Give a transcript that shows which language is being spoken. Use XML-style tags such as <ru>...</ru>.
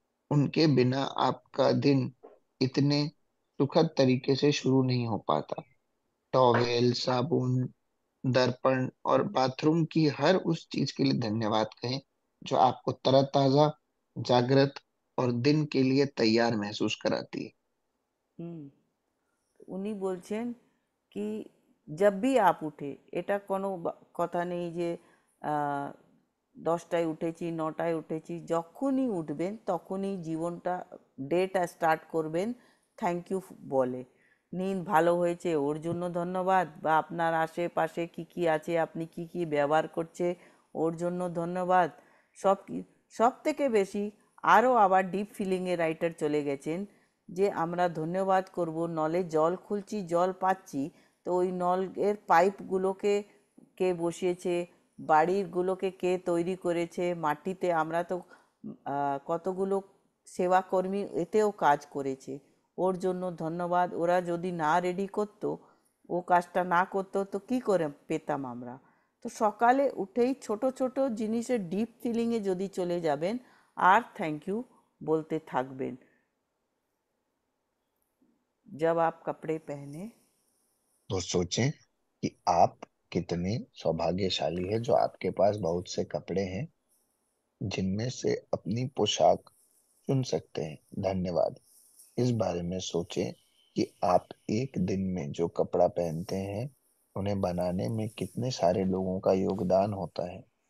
<hi>उनके बिना आपका दिन इतने सुखद तरीके से शुरू नहीं हो पाता। टॉवेल, साबुन, दर्पण और बाथरूम की हर उस चीज के लिए धन्यवाद कहें जो आपको तरोताजा, जागृत और दिन के लिए तैयार महसूस कराती है। হুম।</hi> <bn>উনি বলছেন কি</bn> <hi>জব্বি আপ উঠে,</hi> <bn>এটা কোনো কথা নেই যে আহ, 10টায় উঠেছি 9টায় উঠেছি, যখনই উঠবেন তখনই জীবনটা, ডেটা স্টার্ট করবেন থ্যাংক ইউ বলে। নিন ভালো হয়েছে ওর জন্য ধন্যবাদ, বা আপনার আশেপাশে কি কি আছে, আপনি কি কি ব্যবহার করছে ওর জন্য ধন্যবাদ। সব সব থেকে বেশি আরও আবার ডিপ ফিলিংয়ে রাইটার চলে গেছেন যে আমরা ধন্যবাদ করব নলে জল খুলছি, জল পাচ্ছি, তো ওই নলের পাইপগুলোকে কে বসিয়েছে, বাড়িগুলোকে কে তৈরি করেছে মাটিতে, আমরা তো কতগুলো সেবাকর্মী এতেও কাজ করেছে, ওর জন্য ধন্যবাদ। ওরা যদি না রেডি করতো, ও কাজটা না করতো তো কী করে পেতাম আমরা। তো সকালে উঠেই ছোট ছোট জিনিসের ডিপ ফিলিংয়ে যদি চলে যাবেন আর থ্যাংক ইউ বলতে থাকবেন।</bn> <hi>जब आप कपड़े पहने। तो सोचें कि आप कितने सौभाग्यशाली हैं जो आपके पास बहुत से कपड़े हैं जिनमें से अपनी पोशाक चुन सकते हैं। धन्यवाद। इस बारे में सोचें कि आप एक दिन में जो कपड़ा पहनते हैं उन्हें बनाने में कितने सारे लोगों का योगदान होता है।</hi>